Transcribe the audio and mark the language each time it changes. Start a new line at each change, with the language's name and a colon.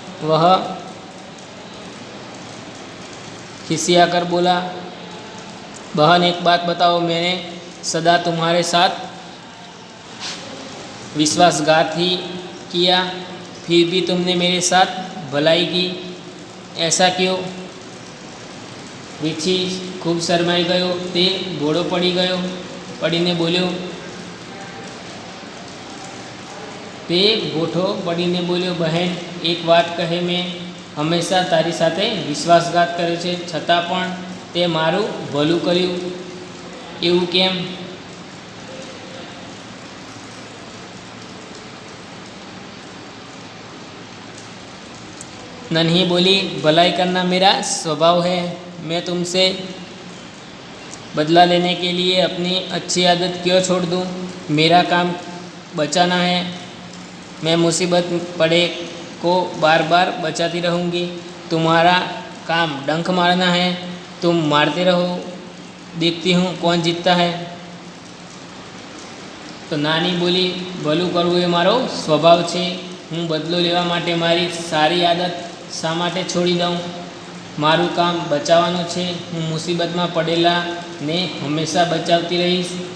Hindi: वह खिसियाकर बोला, बहन, एक बात बताओ, मैंने सदा तुम्हारे साथ विश्वासघात ही किया, फिर भी तुमने मेरे साथ भलाई की, ऐसा क्यों?
Gujarati: વીછી ખૂબ શરમાઈ ગયો. તે ઘોડો પડીને બોલ્યો, બહેન, એક વાત કહે, મેં હંમેશા તારી સાથે વિશ્વાસઘાત કર્યો છે, છતાં પણ તે મારું ભલું કર્યું, એવું કેમ?
Hindi: नन्ही बोली, भलाई करना मेरा स्वभाव है. मैं तुमसे बदला लेने के लिए अपनी अच्छी आदत क्यों छोड़ दूँ? मेरा काम बचाना है. मैं मुसीबत पड़े को बार बार बचाती रहूँगी. तुम्हारा काम डंक मारना है. तुम मारते रहो, देखती हूँ कौन जीतता है.
Gujarati: તો નાની બોલી, ભલું કરવું એ મારો સ્વભાવ છે, હું બદલો લેવા માટે મારી સારી આદત શા માટે છોડી દઉં? મારું કામ બચાવવાનું છે, હું મુસીબતમાં પડેલાને હંમેશા બચાવતી રહીશ.